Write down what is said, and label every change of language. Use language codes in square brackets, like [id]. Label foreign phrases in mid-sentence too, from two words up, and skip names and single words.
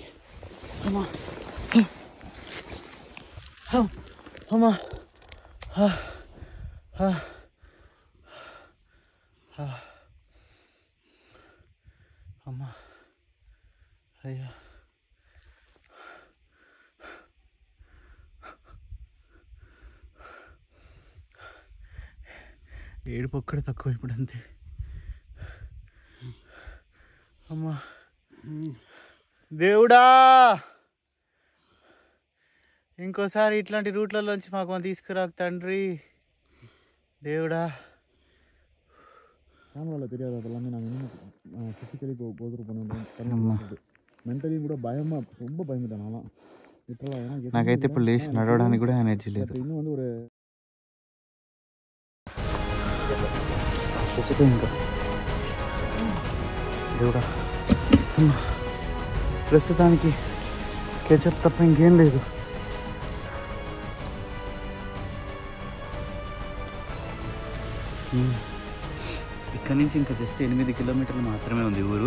[te] అమ్మా అమ్మా అమ్మా అయ్యా ఏడుపు ఒక్కడే తక్కువ ఇప్పుడు అంతే. అమ్మా దేవుడా ఇంకోసారి ఇట్లాంటి రూట్లలోంచి మాకు తీసుకురాకు తండ్రి. దేవుడా [ta] தெரியாது அதெல்லாமே நாங்கள் இன்னும் [en] physically go through [ta] பண்ணுவோம். [te] మెంటలీ కూడా భయం, [ta] ரொம்ப பயந்துட்டேன் நான்லாம் லிட்டரலாக. ஏன்னா [te] నాకైతే ఇప్పుడు లేచి నడవడానికి కూడా ఎనర్జీ లేదు. [ta] இன்னும் வந்து ஒரு [te] ఇంకా దేవుడా ప్రస్తుతానికి కెచప్ తప్ప ఇంకేం లేదు. ఇక్కడ నుంచి ఇంకా జస్ట్ 8 కిలోమీటర్లు మాత్రమే ఉంది ఊరు.